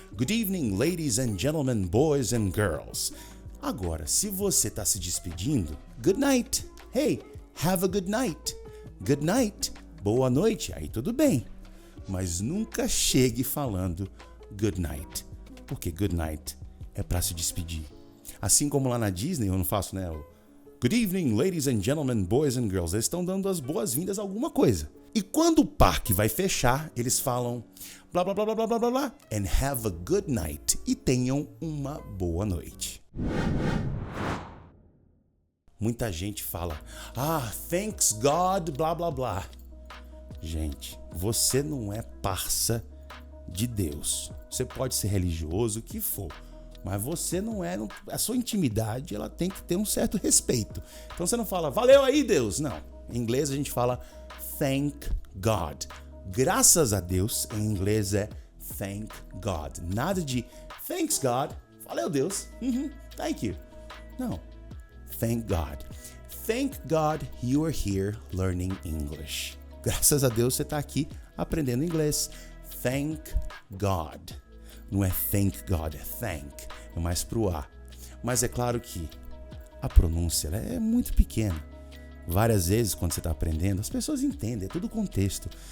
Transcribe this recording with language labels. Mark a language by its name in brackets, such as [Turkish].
[English] Good evening, ladies and gentlemen, boys and girls. [Portuguese] Agora, se você está se despedindo, good night. [English] Hey, have a good night. Good night. [Portuguese] Boa noite. Aí tudo bem. Mas nunca chegue falando good night. Porque good night é para se despedir. Assim como lá na Disney, eu não faço, né? [English] Good evening, ladies and gentlemen, boys and girls. [Portuguese] Eles estão dando as boas-vindas a alguma coisa. E quando o parque vai fechar, eles falam blá, blá, blá, blá, blá, blá, blá, blá, [English] and have a good night. [Portuguese] E tenham uma boa noite. Muita gente fala, [English] thanks God, [Portuguese] blá, blá, blá. Gente, você não é parça de Deus. Você pode ser religioso, o que for. Mas você não é, a sua intimidade ela tem que ter um certo respeito. Então você não fala, valeu aí Deus, não. Em inglês a gente fala [English] thank God. [Portuguese] Graças a Deus, em inglês é [English] thank God. [Portuguese] Nada de [English] thanks God, [Portuguese] valeu Deus, [English] thank you. [Portuguese] Não, [English] thank God. Thank God you are here learning English. [Portuguese] Graças a Deus você está aqui aprendendo inglês. [English] Thank God. [Portuguese] Não é [English] thank God, [Portuguese] é thank. É mais pro A. Mas é claro que a pronúncia é muito pequena. Várias vezes, quando você está aprendendo, as pessoas entendem, é tudo contexto.